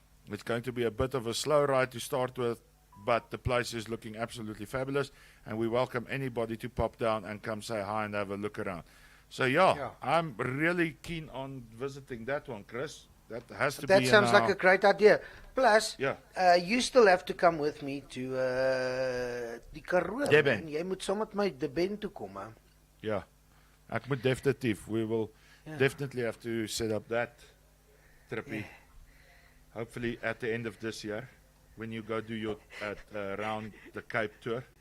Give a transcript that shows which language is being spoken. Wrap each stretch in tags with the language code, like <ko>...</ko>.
<en>It's going to be a bit of a slow ride to start with, but the place is looking absolutely fabulous, and we welcome anybody to pop down and come say hi and have a look around. So yeah. I'm really keen on visiting that one, Chris. That has to be. That sounds like a great idea. Plus, you still have to come with me to die Karoo. Deben.</en> <af>En jy moet saam met my Deben toe kom, hè. Yeah, ek moet definitief.</af> <en>We will definitely have to set up that trippy. Hopefully at the end of this year, when you go do your around the Cape tour.</en>